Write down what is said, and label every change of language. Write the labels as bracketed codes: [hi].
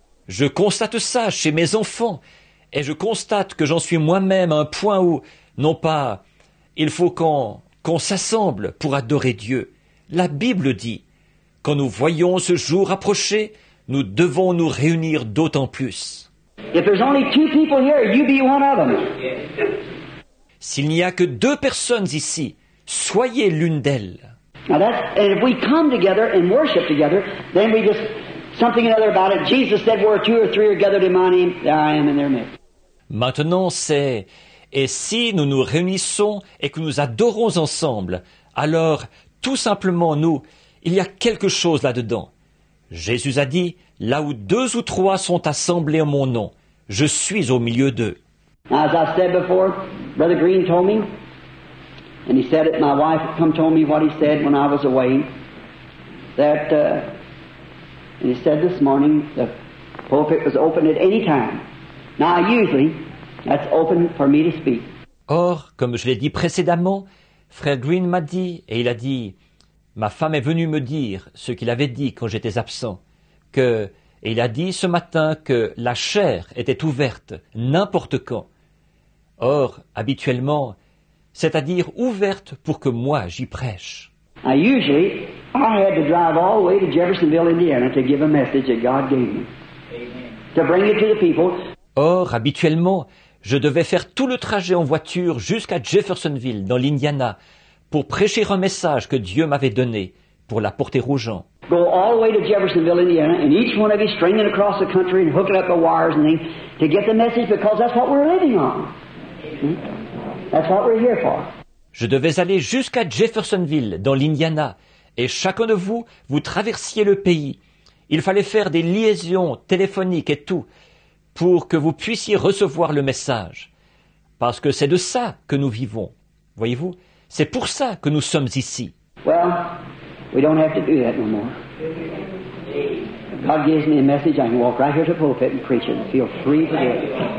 [fr] Je constate ça chez mes enfants, et je constate que j'en suis moi-même à un point où, non pas, il faut qu'on s'assemble pour adorer Dieu. La Bible dit, quand nous voyons ce jour approcher, nous devons nous réunir d'autant plus. [en] If there's only 2 people here, you be one of them. [fr] S'il n'y a que 2 personnes ici, soyez l'une d'elles. [en] Now and if we come together and worship together, then we just, something or other about it. Jesus said, where 2 or 3 are gathered in my name, there I am in their midst. [fr] Maintenant, c'est, et si nous nous réunissons et que nous adorons ensemble, alors, tout simplement, il y a quelque chose là-dedans. Jésus a dit, là où 2 ou 3 sont assemblés en mon nom, je suis au milieu d'eux. [en] Now, as I said before, Brother Green told me, and he said it, my wife told me what he said when I was away, that, and he said this morning, the pulpit was open at any time. Now, usually, that's open for me to speak. [fr] Or, comme je l'ai dit précédemment, Frère Green m'a dit, et il a dit, ma femme est venue me dire ce qu'il avait dit quand j'étais absent, et il a dit ce matin que la chaire était ouverte n'importe quand. Or, habituellement, c'est-à-dire ouverte pour que moi j'y prêche. [en] Now, usually, I had to drive all the way to Jeffersonville, Indiana, to give a message that God gave me, to bring it to the people. [fr] Or, habituellement, je devais faire tout le trajet en voiture jusqu'à Jeffersonville, dans l'Indiana, pour prêcher un message que Dieu m'avait donné, pour l'apporter aux gens. [en] Go all the way to Jeffersonville, Indiana, and each one of you stringing across the country and hooking up the wires and things to get the message, because that's what we're living on. That's what we're here for. [fr] Je devais aller jusqu'à Jeffersonville, dans l'Indiana, et chacun de vous, vous traversiez le pays. Il fallait faire des liaisons téléphoniques et tout, pour que vous puissiez recevoir le message. Parce que c'est de ça que nous vivons. Voyez-vous, c'est pour ça que nous sommes ici. [en] Well, we don't have to do that no more. God gives me a message, I can walk right here to the pulpit and preach it and feel free to do it.